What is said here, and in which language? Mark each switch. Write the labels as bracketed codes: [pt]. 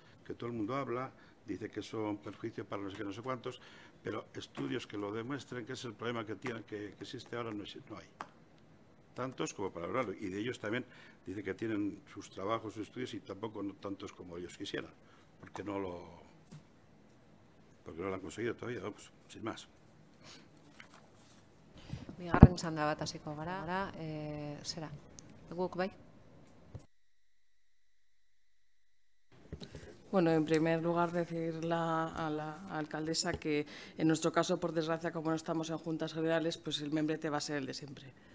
[es] Que todo el mundo habla, dice que son perjuicios para no sé qué, no sé cuántos, pero estudios que lo demuestren, que es el problema que existe ahora, no hay. Tantos como para hablarlo, y de ellos también dice que tienen sus trabajos, sus estudios, y tampoco no tantos como ellos quisieran, porque no lo han conseguido todavía, vamos, sin más. [eu] Bigarren txanda bat hasiko gara, zera, guk bai? [es] Bueno, en primer lugar, decirle a la alcaldesa que en nuestro caso, por desgracia, como no estamos en Juntas Generales, pues el membrete va a ser el de siempre.